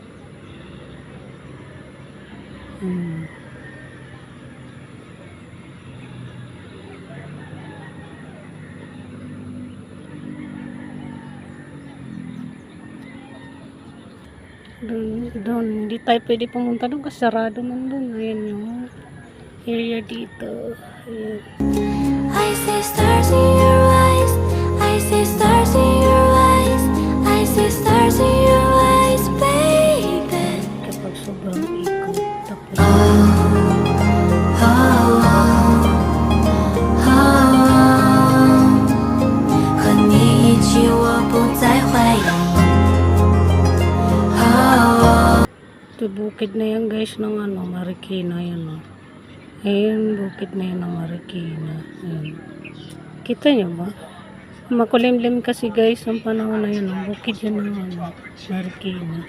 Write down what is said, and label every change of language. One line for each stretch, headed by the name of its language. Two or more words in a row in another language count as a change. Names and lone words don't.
Filipino: doon hindi tayo pwede pumunta doon kasi sarado man doon. Ayan yung area dito. Ayan.
English: I see stars in your eyes, I see stars in your eyes, I see stars in your eyes, baby.
Filipino: Kapag sobrang ikot, tapos
Chinese: 和你一起我不再怀疑。
Filipino: ito bukid na yan guys ng ano, Marikina yan Ayan, bukid na yan ng Marikina. Ayan. Kita nyo ba? Makulimlim kasi guys ang panahon na yan. Bukid yan ng ano, Marikina.